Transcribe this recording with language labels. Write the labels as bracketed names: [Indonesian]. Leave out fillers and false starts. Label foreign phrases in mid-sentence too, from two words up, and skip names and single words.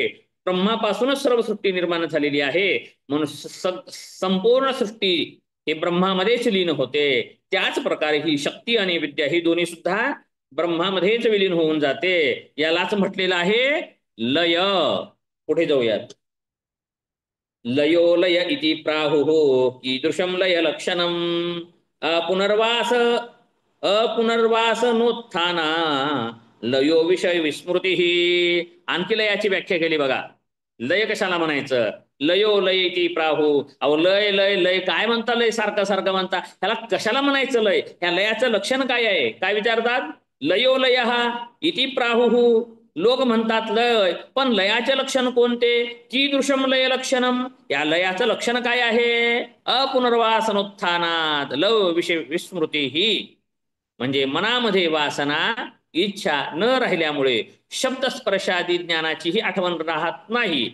[Marathi] ब्रह्मापासूनच सर्व सृष्टी निर्माण झालेली आहे. म्हणून संपूर्ण सृष्टी हे ब्रह्मामध्येच लीन होते. त्याच प्रकारे ही शक्ती आणि विद्या ही दोन्ही सुद्धा ब्रह्मामध्येच विलीन होऊन जाते. यालाच म्हटलेलं आहे लय. पुढे जाऊयात. [Sanskrit] लयो लय इति प्राहुः कीदृशं लय लक्षणम पुनर्वास अपुनर्वासनोत्थाना लयो विषय विस्मृती. [Marathi] आणखी लयाची व्याख्या केली बघा. लय कशाला म्हणायचं? [Sanskrit] लयो लय इति प्राहु. [Marathi] अहो लय लय लय काय म्हणता? लय सारखं सारखं म्हणता. ह्याला कशाला म्हणायचं लय? ह्या लयाचं लक्षण काय आहे? काय विचारतात? [Sanskrit] लयो लय इति प्राहुः. [Marathi] लोक म्हणतात लय, पण लयाचे लक्षण कोणते? [Sanskrit] कीदृशम लय लक्षणम. [Marathi] या लयाचं लक्षण काय आहे? [Sanskrit] अपुनर्वासनोत्थानात लव विषय विस्मृती ही. [Marathi] म्हणजे मनामध्ये वासना इच्छा न राहिल्यामुळे शब्द स्पर्शादी ज्ञानाचीही आठवण राहत नाही.